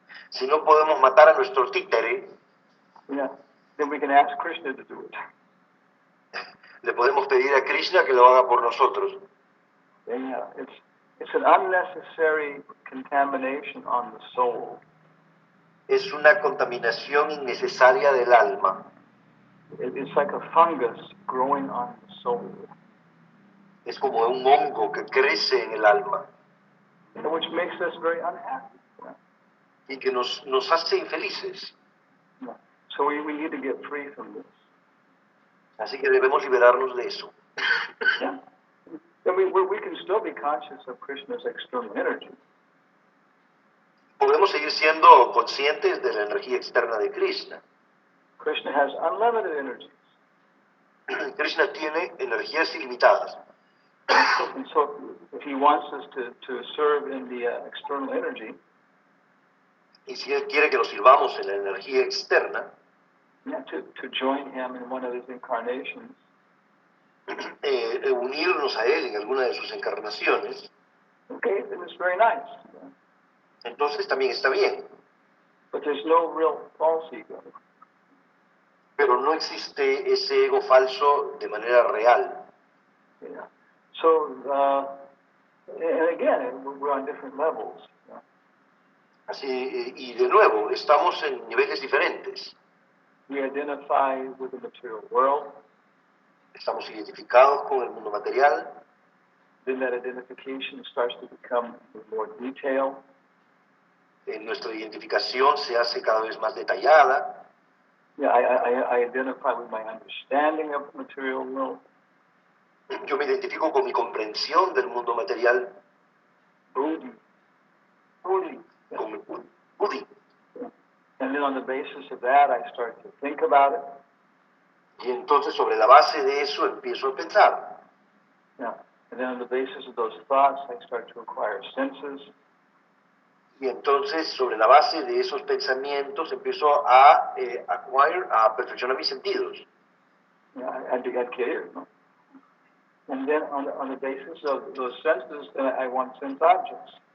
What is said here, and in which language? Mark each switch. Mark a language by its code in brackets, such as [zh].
[es] si no podemos matar a nuestro títere, [en] yeah, then we can ask Krishna to do it. [es] le podemos pedir a Krishna que lo haga por nosotros. [en] And, it's an unnecessary contamination on the soul. [es] Es una contaminación innecesaria del alma. [en] It's like a fungus growing on the soul, [es] Es como un hongo que crece en el alma [en] which makes us very unhappy. [es] y que nos hace infelices. [en] So we need to get free from this. [es] Así que debemos liberarnos de eso. [en] Yeah. And we can still be conscious of Krishna's external energy. [es] Podemos seguir siendo conscientes de la energía externa de Krishna. [en] Krishna has unlimited energy. [es] Krishna tiene energías ilimitadas. [en] And so if he wants us to serve in the external energy, [es] Y si Él quiere que nos sirvamos en la energía externa, [en] yeah, to join him in one of his incarnations, [es] unirnos a Él en alguna de sus encarnaciones, [en] okay, then it's very nice. [es] entonces también está bien. [en] But there's no real false ego. [es] Pero no existe ese ego falso de manera real. [en] Yeah. So, and again, we're on different levels. [es] Así, y de nuevo, estamos en niveles diferentes. [en] We identify with the material world. [es] Estamos identificados con el mundo material. [en] Then that identification starts to become more detailed. [es] Nuestra identificación se hace cada vez más detallada. [en] Yeah, I identify with my understanding of the material world. [es] Yo me identifico con mi comprensión del mundo material, [en] Buddhi. [es] con mi buddhi. [en] And then on the basis of that, I start to think about it. [es] Y entonces sobre la base de eso empiezo a pensar. [en] Yeah. And then on the basis of those thoughts, I start to acquire senses. [es] Y entonces sobre la base de esos pensamientos empiezo a perfeccionar mis sentidos. [en] Yeah, I [es] adquirir, ¿no? [en] And then on the basis of those senses, then I want sense objects.